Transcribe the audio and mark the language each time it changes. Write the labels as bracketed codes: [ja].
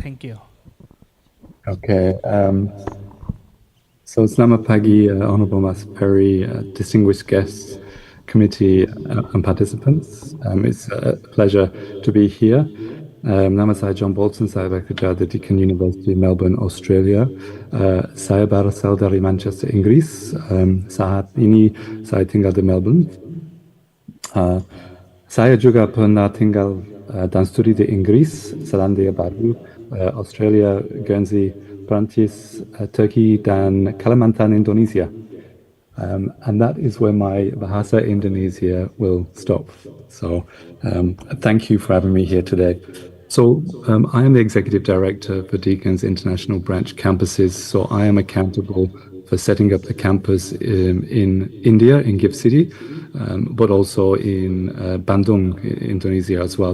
[en] Thank you. Okay. So [id] selamat pagi, [en] Honorable Mas Perry, distinguished guests, committee and participants. It's a pleasure to be here. [id] Nama saya John Bolton, saya bekerja di Deakin University, Melbourne, Australia. Saya berasal dari Manchester, Inggris. Saat ini saya tinggal di Melbourne. Saya juga pernah tinggal dan studi di Inggris, Selandia Baru, Australia, Guernsey, Perancis, Turkey, dan Kalimantan, Indonesia. [en] And that is where my Bahasa Indonesia will stop. So thank you for having me here today. So I am the Executive Director for Deakin's International Branch Campuses. So I am accountable for setting up the campus in India, in Gift City, but also in Bandung, Indonesia as well.